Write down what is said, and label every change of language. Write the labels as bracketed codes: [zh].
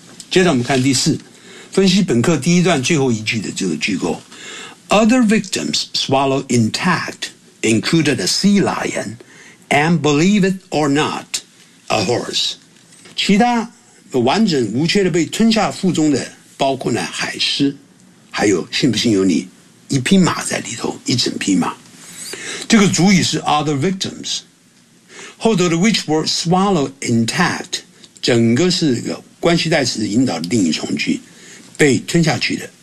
[zh] 接着我们看第四，分析本课第一段最后一句的这个句构。 [en] Other victims swallow intact, included a sea lion, and believe it or not, a horse. [zh] 其他完整无缺的被吞下腹中的包括呢海狮，还有信不信由你，一匹马在里头，一整匹马。这个主语是 [en] other victims， [zh] 后头的 [en] which word swallow intact， [zh] 整个是一个关系代词引导的定语从句，被吞下去的。